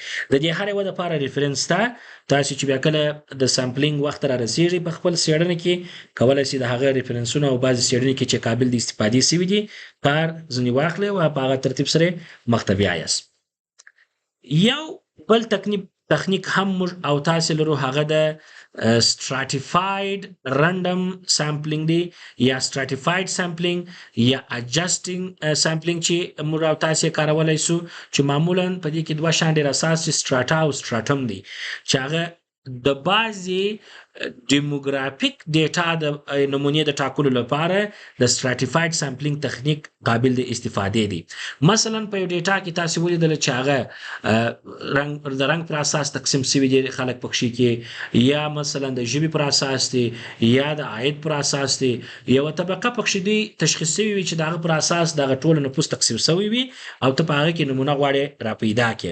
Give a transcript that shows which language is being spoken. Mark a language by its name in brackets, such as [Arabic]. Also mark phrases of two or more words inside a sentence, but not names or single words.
[Pashto] د دې هر یو لپاره ریفرنس ته تاسو چې بیا کله د سامپلینګ وخت را رسیږي په خپل څېړنه کې کولای شئ د هغه ریفرنسونه او بعضې څېړنې کې چې قابل د استفادې سوي دي کار ځینې واخلئ او په هغه ترتیب سره مخ ته بیایاست. یو بل تخنیک هم موږ او تاسو لرو هغه د [English] stratified random sampling [Pashto] دی یا [English] stratified sampling [Pashto] یا [English] adjusting sampling [Pashto] چې موږ او تاسو کارولای شو چې معمولا په دې کې دوه شان ډېر اساس strata او stratum دی چې هغه د بعضې [English] demographic data [Pashto] د نمونې د ټاکلو لپاره د [English] stratified sampling [Pashto] تخنیک قابل د استفادې دی. مثلا په یو ډیټا کې تاسو ولیدل چې هغه د رنګ پر اساس تقسیم شوي دي خلک پکښې کې یا مثلا د ژبې پر اساس دی یا د عاید پر اساس دی یوه طبقه پکښې دوی تشخیص شوي وي چې د هغه پر اساس دغه ټول نفوس تقسیم شوی وي او ته په هغه کې نمونه غواړې راپیدا کړې.